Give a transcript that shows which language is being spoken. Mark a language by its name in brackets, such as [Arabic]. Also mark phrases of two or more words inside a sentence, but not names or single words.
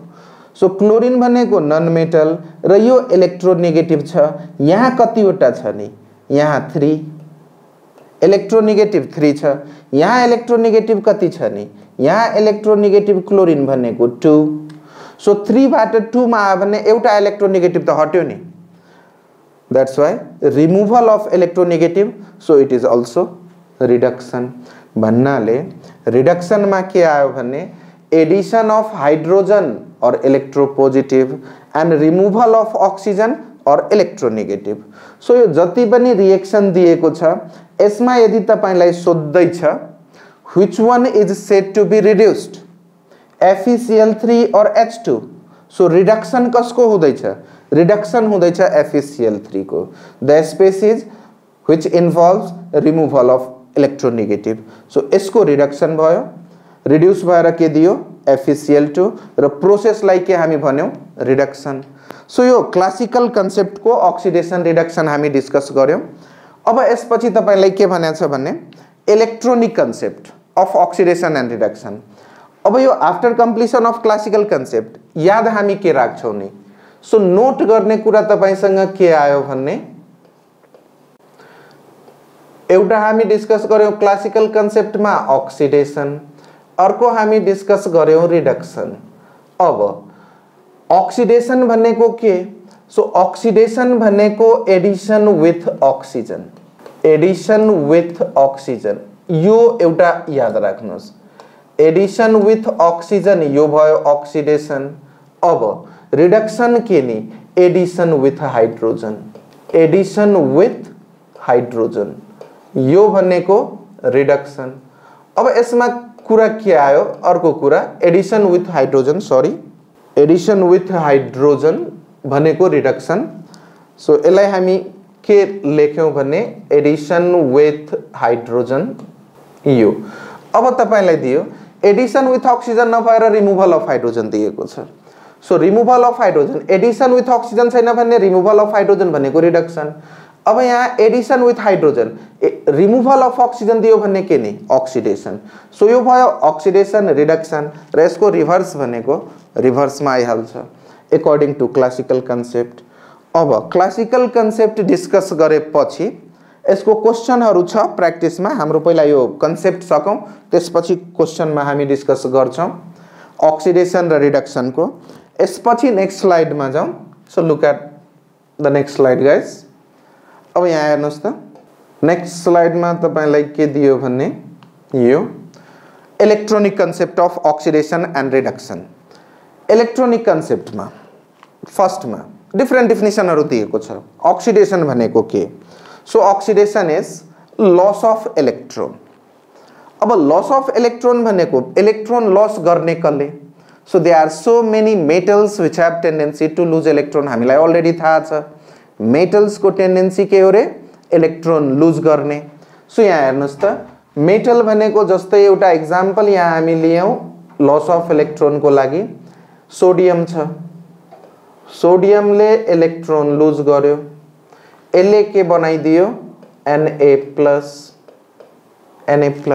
[Nepali] सो क्लोरिन भनेको [English] non metal [Nepali] र यो इलेक्ट्रोनेगेटिभ छ। यहाँ कतिवटा छ नि, यहाँ 3, इलेक्ट्रोनेगेटिभ 3 छ। यहाँ इलेक्ट्रोनेगेटिभ कति छ नि, यहाँ इलेक्ट्रोनेगेटिभ क्लोरिन भनेको 2। सो 3 बाट 2 मा आयो भने एउटा इलेक्ट्रोनेगेटिभ त हट्यो नि, [English] That's why removal of electronegative. So it is also reduction. [Nepali] भन्नाले रिडक्सन में के आयो भने [English] Addition of hydrogen और electropositive and removal of oxygen और electronegative। [Nepali] सो यो जति पनि रिएक्शन दिएको छ यसमा यदि तपाईलाई सोध्दै छ [English] which one is said to be reduced [Nepali] FeCl3 और H2। सो रिडक्शन कसको हुँदैछ, रिडक्शन हुँदैछ FeCl3 को। [English] The species which involves removal of electronegative. [Nepali] सो यसको रिडक्शन भयो, रिड्यूस भएर के दियो FeCl2 र प्रोसेसलाई के हामी भन्यौ रिडक्शन। सो यो [English] classical concept [Nepali] को [English] oxidation reduction [Nepali] हामी डिस्कस गर्यौं। अब यसपछि तपाईलाई के भनेको छ भने [English] electronic concept of oxidation and reduction. [Nepali] अब यो [English] after completion of classical concept [Nepali] याद हामी के राख्छौं नि। सो नोट गर्ने कुरा तपाईसँग के आयो भन्ने एउटा हामी डिस्कस गर्यौं [English] classical concept [Nepali] में ऑक्सिडेशन, अर्को हामी डिस्कस गर्यौं रिडक्शन। अब ऑक्सिडेशन भनेको के, सो ऑक्सिडेशन भनेको [English] addition with oxygen, addition with oxygen. [Nepali] यो एउटा याद राख्नुस्, [English] addition with oxygen [Nepali] यो भयो ऑक्सीडेशन। अब रिडक्शन के नि [English] addition with hydrogen, addition with hydrogen [Nepali] यो भनेको रिडक्शन। अब यसमा कुरा के आयो, अर्को कुरा [English] addition with hydrogen, sorry addition with hydrogen [Nepali] भनेको रिडक्शन। सो यसलाई हामी के लेख्यौं भने [English] addition with hydrogen [Nepali] यो। अब तपाईलाई दियो [English] addition with oxygen [Nepali] नभएर [English] removal of hydrogen [Nepali] दिएको छ। [English] So removal of hydrogen, addition with oxygen [Nepali] छैन भने [English] removal of hydrogen [Nepali] भनेको रिडक्शन। अब यहाँ [English] addition with hydrogen, removal of oxygen [Nepali] दियो भने के नि ऑक्सीडेशन। सो यो भयो [English] oxidation reduction [Nepali] र यसको रिभर्स भनेको रिभर्समा आइहाल्छ [English] according to classical concept. [Nepali] अब [English] classical concept [Nepali] डिस्कस गरेपछि यसको क्वेशनहरु छ प्र्याक्टिसमा। हाम्रो पहिला यो कन्सेप्ट सकौं त्यसपछि क्वेशनमा हामी डिस्कस गर्छौं ऑक्सीडेशन र रिडक्शन को। यसपछि नेक्स्ट स्लाइडमा जाउँ। [English] So look at the next slide guys. [Nepali] अब यहाँ हेर्नुस् त नेक्स्ट स्लाइडमा तपाईलाई के दियो भन्ने यो [English] electronic concept of oxidation and reduction. [Nepali] इलेक्ट्रोनिक कन्सेप्टमा फर्स्टमा डिफरेंट डेफिनेसनहरु दिएको छ। ऑक्सीडेशन भनेको के? [English] So oxidation is loss of electron. [Nepali] अब [English] loss of electron [Nepali] भनेको इलेक्ट्रोन लॉस गर्ने कसले? [English] So they are so many metals which have tendency to lose electron. [Nepali] हामीलाई अलरेडी थाहा छ मेटल्स को टेंडेंसी के हो रे [English] electron lose [Nepali] गर्ने। सो यहाँ हेर्नुस् त मेटल भनेको जस्तै एउटा एक्जाम्पल यहाँ हामी लियौं [English] loss of electron [Nepali] को लागि सोडियम छ। सोडियम ले इलेक्ट्रोन लूज गर्यो, यसले के बनाइदियो Na+, Na+।